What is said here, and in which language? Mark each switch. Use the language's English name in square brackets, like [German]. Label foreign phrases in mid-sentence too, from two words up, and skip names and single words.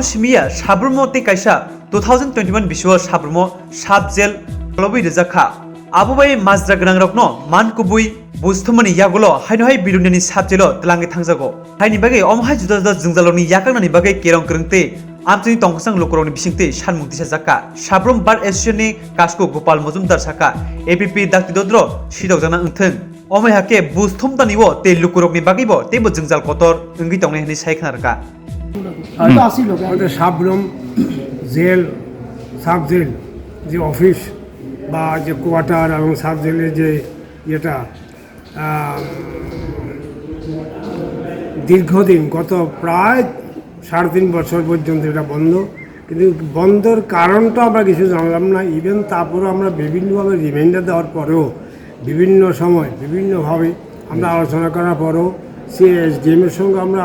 [Kok Borok] simia Sabroom te kaisa 2021 biswa Sabroom subjail lobi rejakha abubai mazra ganang rokno man kubui Bostumani yagulo hainohai bilunani sabjelo tlangi thangjago haini bagai omhai juda jengjaloni yakanani bagai kerong krengte amchini tongkasang lokoroni bisingte sanmung disa jaka Sabroom bar associationni kasko Gopal Mojumdar saka APP dakti dodro sidok jana engtheng omai hake Bostumdaniwo te lokorokni bagibo tebo jengjal kotor enggi tongnai hani saikhanarka [Bangla] আমাদের সাবরুম জেল [English] sub jail [Bangla] যে অফিস বা যে কোয়ার্টার এবং সাব জেলের যে ইয়েটা দীর্ঘদিন গত প্রায় 3.5 বছর পর্যন্ত এটা বন্ধ কিন্তু বন্ধের কারণটা আমরা কিছু জানলাম না ইভেন তারপরেও আমরা বিভিন্নভাবে রিমাইন্ডার দেওয়ার পরেও বিভিন্ন সময় বিভিন্নভাবে আমরা আলোচনা করার পরেও সিএসডিএমের সঙ্গে আমরা